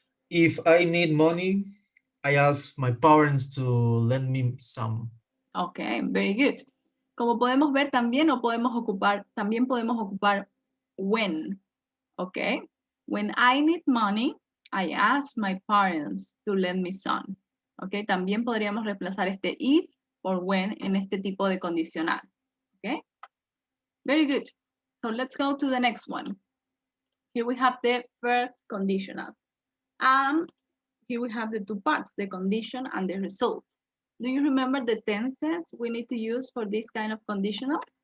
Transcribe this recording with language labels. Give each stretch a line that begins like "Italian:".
English: If I need money, I ask my parents to lend me some. Okay, very good.
Spanish: Como podemos ver también, también podemos ocupar when.
English: Okay, when I need money, I ask my parents to lend me some.
Spanish: Okay, también podríamos reemplazar este if por when en este tipo de condicional.
English: Okay, very good. So let's go to the next one. Here we have the first conditional. And here we have the two parts, the condition and the result. Do you remember the tenses we need to use for this kind of conditional?